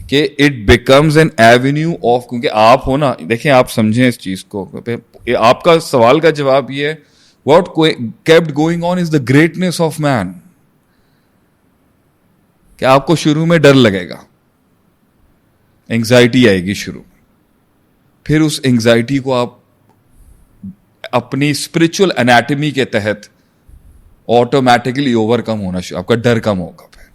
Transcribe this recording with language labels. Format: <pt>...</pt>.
<ur>کہ</ur> <en>it becomes an avenue of,</en> <ur>کیونکہ آپ ہو نا, دیکھیں آپ سمجھیں اس چیز کو. آپ کا سوال کا جواب یہ ہے,</ur> <en>what kept going on is the greatness of man.</en> <ur>کہ آپ کو شروع میں ڈر لگے گا, انگزائٹی آئے گی شروع میں, پھر اس انگزائٹی کو آپ اپنی اسپرچل انیٹمی کے تحت آٹومیٹکلی اوور کم ہونا شروع, آپ کا ڈر کم ہوگا.</ur>